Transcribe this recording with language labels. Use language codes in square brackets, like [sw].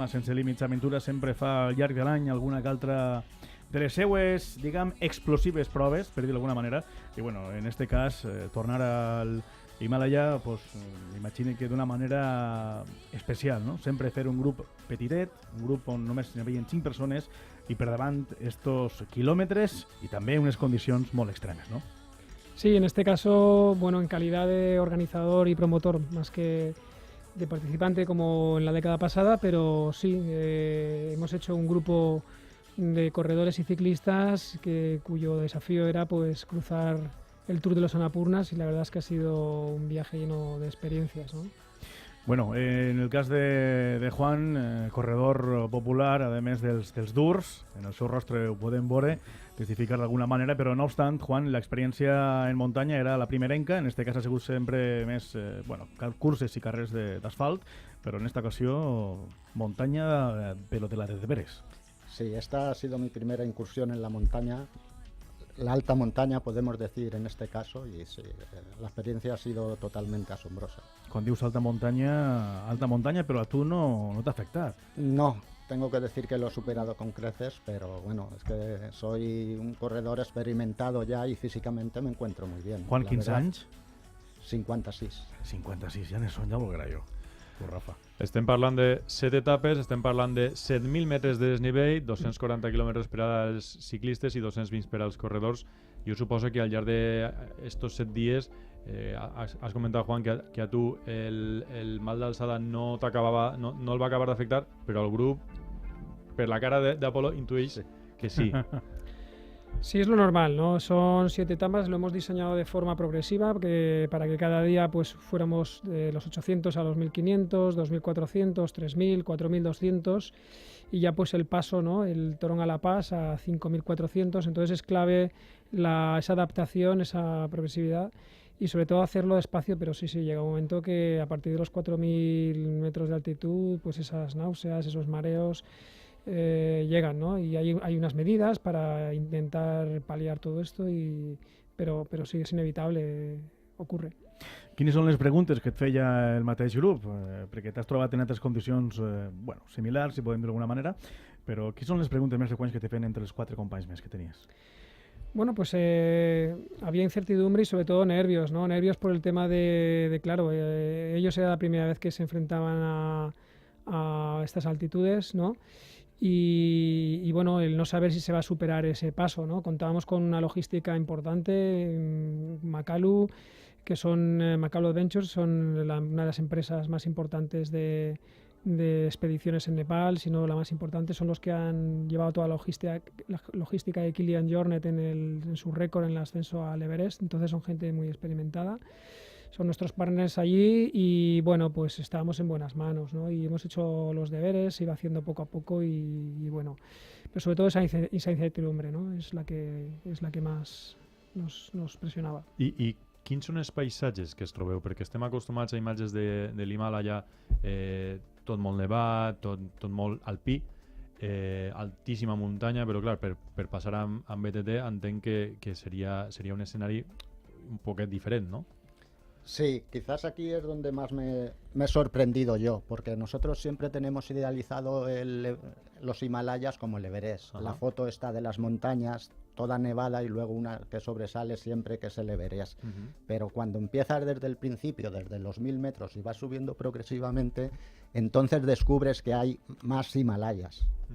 [ca] A Sense Límits Aventura sempre fa al llarg de l'any alguna que altra de les seues, diguem, explosives proves, per dir d'alguna manera, i bueno, en este cas, tornar al Himalaya, pues, m'imagino que d'una manera especial, no? Sempre fer un grup petitet, un grup on només hi havia 5 persones, i per davant estos quilòmetres i també unes condicions molt extremes, no? [es] Sí, en este caso, bueno, en calidad de organizador y promotor, más que de participante como en la década pasada, pero sí, hemos hecho un grupo de corredores y ciclistas cuyo desafío era pues cruzar el Tour de los Annapurnas, y la verdad es que ha sido un viaje lleno de experiencias, ¿no? [ca] Bueno, en el cas de Juan, corredor popular, a més dels durs, en el seu rostre ho podem veure, testificar d'alguna manera, però no obstant, Juan, l'experiència en muntanya era la primerenca, en este cas ha sigut sempre més, curses i carrers d'asfalt, però en esta ocasió, muntanya, però de la de veres. [es] Sí, esta ha sido mi primera incursión en la montaña, la alta montaña podemos decir en este caso, y sí, la experiencia ha sido totalmente asombrosa. [ca] Quan dius alta muntanya, però a tu no t'ha afectat. [es] No, tengo que decir que lo he superado con creces, pero bueno, es que soy un corredor experimentado ya y físicamente me encuentro muy bien. [ca] Juan, quins anys? 56. 56, ja n'és ja vol jo. Rafa. Estem parlant de 7 etapes, estem parlant de 7.000 metres de desnivell, 240 quilòmetres per als ciclistes i 220 per als corredors. Jo suposo que al llarg d'estos 7 dies has comentat, Juan, que a tu el mal d'alçada no el va acabar d'afectar, però el grup, per la cara d'Apolo, intueix que sí. [es] Sí, es lo normal, ¿no? Son 7 etapas, lo hemos diseñado de forma progresiva para que cada día pues fuéramos de los 800 a los 1500, 2400, 3000, 4200, y ya pues el paso, ¿no? El Torón a La Paz a 5400, entonces es clave esa adaptación, esa progresividad, y sobre todo hacerlo despacio, pero sí, llega un momento que a partir de los 4000 metros de altitud, pues esas náuseas, esos mareos llegan, ¿no? Y hay unas medidas para intentar paliar todo esto, pero sí, és inevitable, ocurre. [ca] Quines són les preguntes que et feia el mateix grup? Perquè t'has trobat en altres condicions similars, si podem dir d'alguna manera, però quines són les preguntes més freqüents que te feien entre els 4 companys més que tenies? [es] Bueno, pues había incertidumbre y sobre todo nervios, ¿no? Nervios por el tema claro, ellos era la primera vez que se enfrentaban a estas altitudes, ¿no? Y bueno, el no saber si se va a superar ese paso, ¿no? Contábamos con una logística importante, Makalu, que son Makalu Adventures, son una de las empresas más importantes de expediciones en Nepal, si no la más importante, son los que han llevado toda la logística de Kilian Jornet en su récord en el ascenso al Everest, entonces son gente muy experimentada. Son nuestros partners allí y bueno, pues estábamos en buenas manos, ¿no? Y hemos hecho los deberes, se iba haciendo poco a poco y bueno, pero sobre todo esa incertidumbre, ¿no? Es la que más nos presionava. [ca] I quins són els paisatges que es trobeu? Perquè estem acostumats a imatges de l'Himàlaia, tot molt nevat, tot molt alpí, altíssima muntanya, però clar, per passar amb BTT entenc que seria un escenari un poquet diferent, no? [es] Sí, quizás aquí es donde más me he sorprendido yo, porque nosotros siempre tenemos idealizado los Himalayas como el Everest. Ajá. La foto está de las montañas, toda nevada, y luego una que sobresale siempre, que es el Everest. Pero cuando empiezas desde el principio, desde los 1000 metros, y vas subiendo progresivamente, entonces descubres que hay más Himalayas.